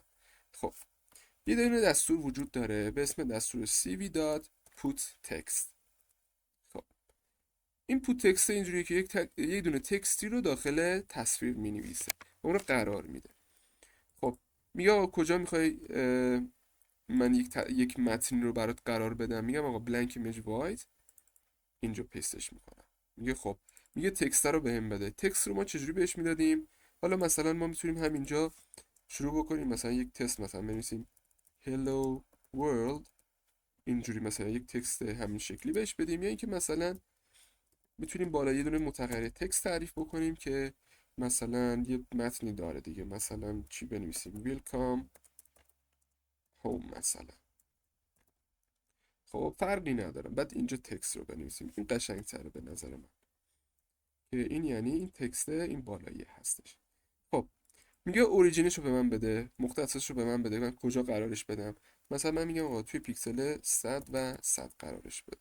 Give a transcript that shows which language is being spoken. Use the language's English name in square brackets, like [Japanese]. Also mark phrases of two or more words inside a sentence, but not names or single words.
[Persian] خب یه دونه دستور وجود داره به اسم دستور cv.putText. خب این پوت تکست اینجوریه که یک دونه تکستی رو داخل تصویر می‌نویسه و اون رو قرار میده. خب میگه آقا کجا میخوای من یک متن رو برات قرار بدم، میگم آقا [English] blank image void، [Persian] اینجا پیستش میکنم. میگه خب، میگه تکست رو بهم بده. تکست رو ما چجوری بهش میدادیم؟ حالا مثلا ما میتونیم همینجا شروع بکنیم، مثلا یک تست مثلا بنویسیم [English] hello world، [Persian] اینجوری مثلا یک تکست همین شکلی بهش بدیم، یا اینکه مثلا میتونیم بالا یه دونه متغیر تکست تعریف بکنیم که مثلا یه متنی داره دیگه، مثلا چی بنویسیم [English] welcome home [Persian] مثلا. خب فرقی نداره، بعد اینجا تکست رو بنویسیم، این قشنگ‌تره به نظر من، که این یعنی این تکست این بالایی هستش. خب میگه اوریجینش رو به من بده، مختصش رو به من بده، من کجا قرارش بدم؟ مثلا من میگم آقا توی پیکسل 100 و 100 قرارش بده.